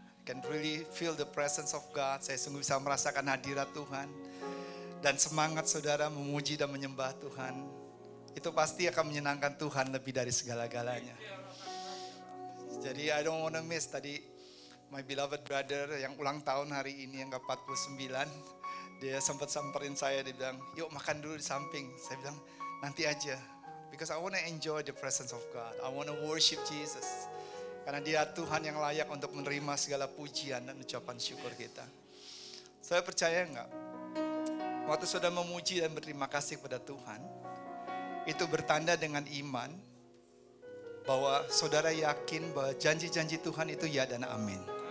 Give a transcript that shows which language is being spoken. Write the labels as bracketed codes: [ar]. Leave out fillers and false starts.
[en] I can really feel the presence of God. [id] Saya sungguh bisa merasakan hadirat Tuhan. Dan semangat saudara memuji dan menyembah Tuhan, itu pasti akan menyenangkan Tuhan lebih dari segala-galanya. Jadi [en] I don't want to miss [id] tadi [en] my beloved brother [id] yang ulang tahun hari ini yang ke-49. Dia sempat samperin saya, dia bilang, yuk makan dulu di samping. Saya bilang, nanti aja. [en] Because I want to enjoy the presence of God. I want to worship Jesus. [id] Karena dia Tuhan yang layak untuk menerima segala pujian dan ucapan syukur kita. Saya percaya enggak? Waktu saudara memuji dan berterima kasih kepada Tuhan, itu bertanda dengan iman bahwa saudara yakin bahwa janji-janji Tuhan itu ya dan amin.